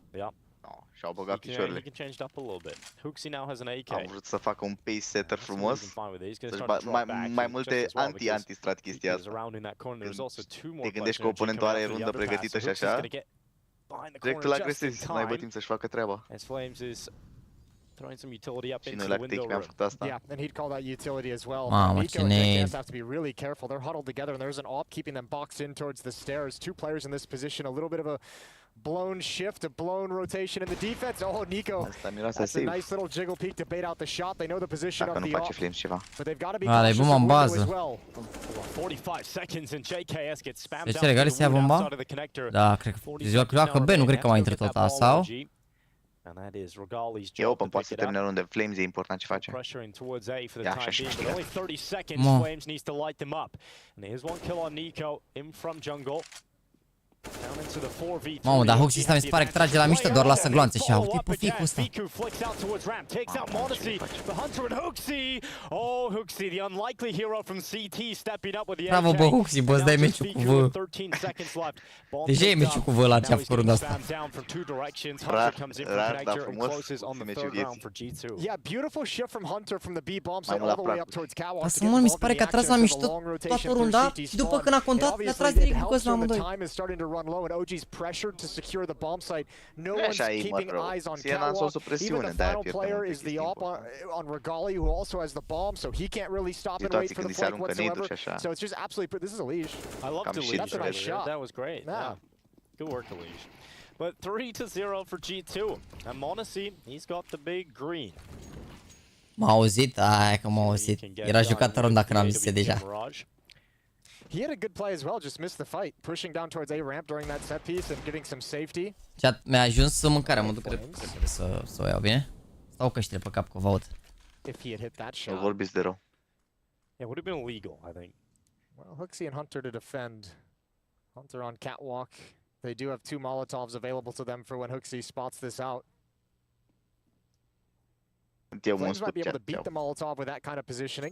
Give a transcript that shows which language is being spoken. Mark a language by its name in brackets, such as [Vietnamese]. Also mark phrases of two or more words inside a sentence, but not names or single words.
[Romanian] Și-au băgat picioarele. Am vrut să facă un [English] pace setter [Romanian] frumos. Mai multe anti-antistrat chestia asta. Te gândești că oponentul are rundă pregătită și așa. Direct îl agresezi, nu ai bă timp să-și facă treaba. [English] Throwing some utility up into the window room. Yeah, and he'd call that utility as well. Nico and JKS have to be really careful. They're huddled together, and there's an AWP keeping them boxed in towards the stairs. Two players in this position. A little bit of a blown shift, a blown rotation in the defense. Oh, Nico. That's a nice little jiggle peek to bait out the shot. They know the position of the AWP, but they've got to be cautious of window as well. 45 seconds and JKS gets spammed out outside of the connector. [Romanian] Da, cred că joacă B, nu cred că mai intră tot asta, sau? [English] And that is Regali's job. Open, [Romanian] poate să termine unde Flames e important ce face. [English] Pressuring towards A for the time being. Only 30 seconds. Flames needs to light them up. And here's one kill on Nico in from jungle. [Romanian] Mamă, dar Huxi ăsta mi se pare că trage la mișto, doar lasă gloanțe și au. Uite pe ficul ăsta. Bravo, bă, Huxi, bă, îți dai meciul cu V. Deja e meciul cu V la ce a făcut runda asta. Rar, dar frumos, e meciul vieții. Dar să mă, mi se pare că a tras la mișto toată runda și după când a contat, le-a tras direct cu ăsta la amândoi. [English] Run low and OG's pressured to secure the bomb site. No one's keeping eyes on Catwalk. Even the final player is the op on Regali, who also has the bomb, so he can't really stop and wait for the flank whatsoever. So it's just absolutely. This is a leash. I love the leash. That's a nice shot. That was great. Yeah. Good work, Leash. But 3-0 for G2. And Monacy, he's got the big green. [Romanian] M-a auzit? Hai că m-a auzit. Era jucată runda când am zis deja. [English] He had a good play as well, just missed the fight, pushing down towards A ramp during that set piece and getting some safety. Chat, [Romanian] mi-a ajuns mâncarea, mă duc să o iau, bine? Stau căștile pe cap că vă aud. [English] If he had hit that shot. [Romanian] Nu vorbiți de rău. [English] Yeah, would have been illegal, I think. Well, Huxi and Hunter to defend. Hunter on catwalk. They do have two Molotovs available to them for when Huxi spots this out. Flames might be able to beat the Molotov with that kind of positioning.